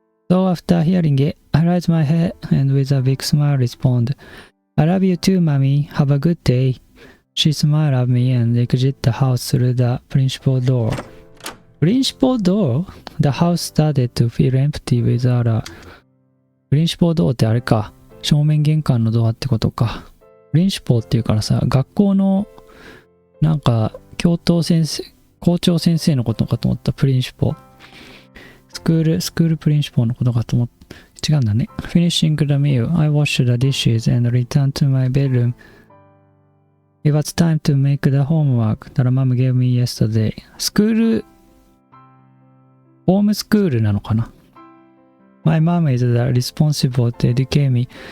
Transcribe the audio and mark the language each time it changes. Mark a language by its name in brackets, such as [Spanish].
[English] So after hearing it, I raised my head and with a big smile responded, I love you too, Mommy. Have a good day. She smiled at me and exited the house through the principal door. Principal door? The house started to feel empty without a... [Japanese] プリンシポードってあれか。正面玄関のドアってことか。プリンシポーっていうからさ、学校のなんか教頭先生、校長先生のことかと思ったプリンシポー。スクールプリンシポーのことかと思った。違うんだね。 [English] Finishing the meal, I washed the dishes and returned to my bedroom. It was time to make the homework that Mom gave me yesterday. [Japanese] スクール、ホームスクールなのかな？ [English] My mom is responsible to educate me.